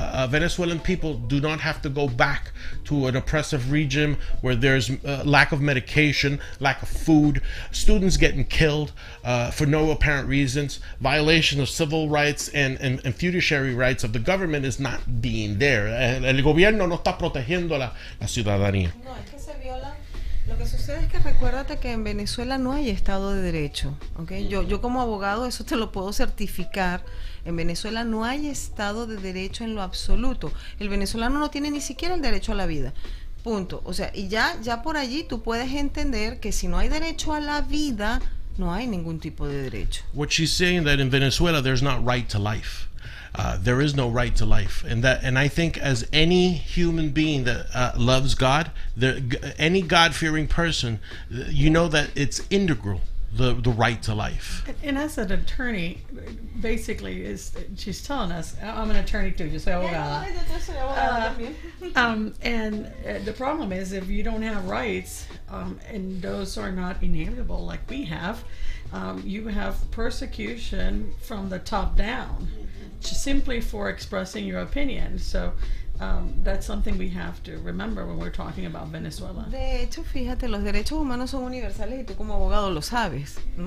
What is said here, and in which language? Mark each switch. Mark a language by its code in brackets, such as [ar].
[en] Venezuelan people do not have to go back to an oppressive regime where there's lack of medication, lack of food, students getting killed for no apparent reasons, violation of civil rights and fiduciary rights of the government is not being there. [es] El gobierno no está protegiendo la ciudadanía. No, es que se viola. Lo que sucede es que recuérdate que en Venezuela no hay Estado de Derecho, ¿okay? Yo como abogado eso te lo puedo certificar. En Venezuela no hay Estado de Derecho en lo absoluto. El venezolano no tiene ni siquiera el derecho a la vida. Punto. O sea, y ya por allí tú puedes entender que si no hay derecho a la vida, no hay ningún tipo de derecho. [en] What she's saying that in Venezuela there's not right to life. There is no right to life, and I think as any human being that loves God, any God-fearing person, you know that it's integral, the right to life. And as an attorney, basically, she's telling us, I'm an attorney too, [es] yo soy abogada. [en] And the problem is, if you don't have rights, and those are not inalienable like we have, you have persecution from the top down, simply for expressing your opinion. So that's something we have to remember when we're talking about Venezuela. [es] De hecho, fíjate, los derechos humanos son universales y tú como abogado lo sabes.